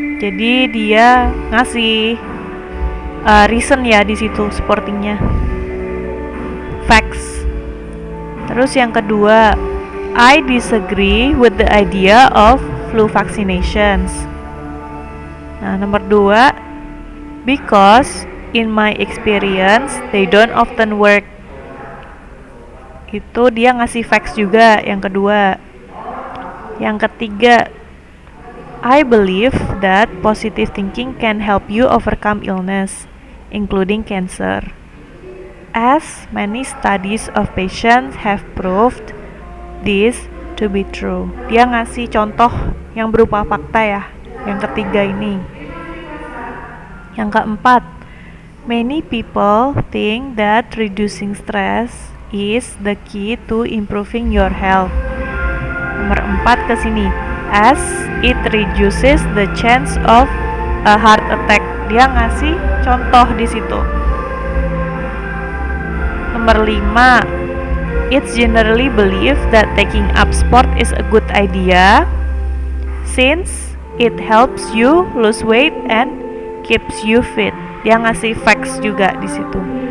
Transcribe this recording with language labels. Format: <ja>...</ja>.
<id>Jadi dia ngasih reason ya di situ supportingnya, facts. Terus yang kedua,</id> <en>I disagree with the idea of flu vaccinations.</en> <id>Nah, nomor 2,</id> <en>because in my experience they don't often work.</en> <id>Itu dia ngasih facts juga yang kedua. Yang ketiga,</id> <en>I believe that positive thinking can help you overcome illness, including cancer, as many studies of patients have proved this to be true.</en> <id>Dia ngasih contoh yang berupa fakta ya, yang ketiga ini. Yang keempat,</id> <en>many people think that reducing stress is the key to improving your health.</en> <id>Nomor 4 ke sini,</id> <en>as it reduces the chance of a heart attack.</en> <id>Dia ngasih contoh di situ. Nomor 5,</id> <en>it's generally believed that taking up sport is a good idea since it helps you lose weight and keeps you fit.</en> <id>Dia ngasih facts juga di situ.</id>